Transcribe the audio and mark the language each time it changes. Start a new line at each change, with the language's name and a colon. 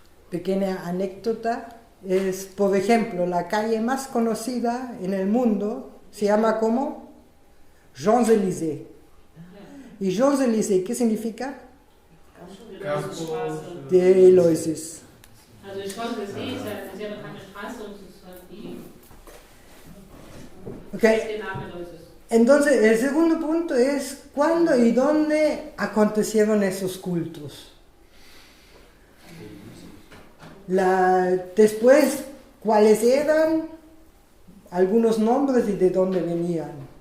Spanish: Pequeña anécdota es, por ejemplo, la calle más conocida en el mundo se llama como Champs-Élysées. y Champs-Élysées, ¿qué significa? Campo. De Eleusis.
German: Also die Champs-Élysées ist ja eine sehr bekannte Straße und es ist halt die Okay. den Namen Eleusis.
Spanish: Entonces, el segundo punto es cuándo y dónde acontecieron esos cultos. Después, cuáles eran, algunos nombres y de dónde venían.